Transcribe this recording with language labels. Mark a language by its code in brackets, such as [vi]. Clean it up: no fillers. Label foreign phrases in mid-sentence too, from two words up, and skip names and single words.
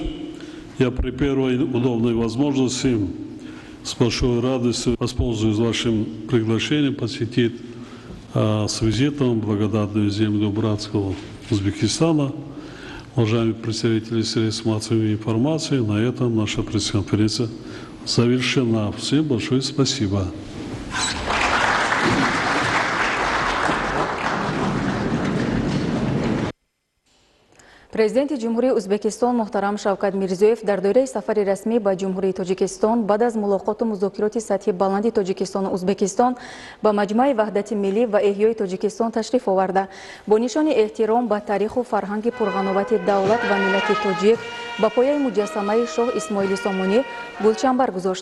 [ru] Я при первой удобной возможности с большой радостью воспользуюсь вашим приглашением посетить с визитом благодатную землю братского Узбекистана. Уважаемые представители средств массовой информации, на этом наша пресс-конференция завершена. Всем большое спасибо. [tg] Президенти Ҷумҳурии Узбекистон Муҳтарам Шавкат Мирзиёев дар доираи сафари расмӣ ба Ҷумҳурии Тоҷикистон баъд аз мулоқоту музокироти сатҳи баланди Тоҷикистону Узбекистон ба Маҷмӯи ваҳдати миллӣ ва эҳёи Тоҷикистон ташриф оварда бо нишони эҳтиром ба таъриху фарҳанги пурғановати давлат ва миллати тоҷик ба пояи муҷассамаи шоҳ Исмоили Сомонӣ гулчанбар гузошт.